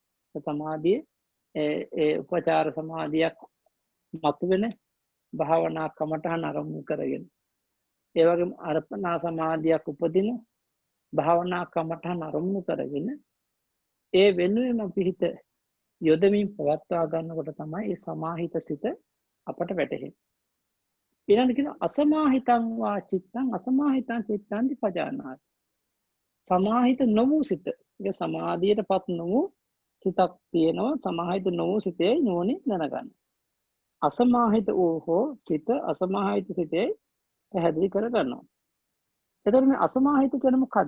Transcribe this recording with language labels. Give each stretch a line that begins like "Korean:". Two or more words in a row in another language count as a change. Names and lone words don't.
Sinhala: සමාධිය ඒ උපචාර සමාධියක් මතුවෙන භාවනා කමඨහන අරමුණු කරගෙන ඒ වගේම අර්පණා සමාධියක් උපදින භාවනා කමඨහන අරමුණු කරගෙන ඒ වෙනුවෙන් පිහිට යොදමින් පවත්වා ගන්නකොට තමයි ඒ සමාහිත සිත අපට වැටහෙන්නේ. ඊළඟට කියන
Pali: අසමාහිතං වා චිත්තං අසමාහිතං චිත්තං පජානාති.
Sinhala: සමාහිත නොවූ සිත. ඒක සමාධියටපත් නොවූ සිතක් තියෙනවා. සමාහිත නොවූ සිතේ නුවණින් දැනගන්න. අසමාහිත වූ හෝ සිත අසමාහිත සිතේ පැහැදිලි කර ගන්නවා. එතකොට මේ අසමාහිත කියන්නේ මොකද්ද?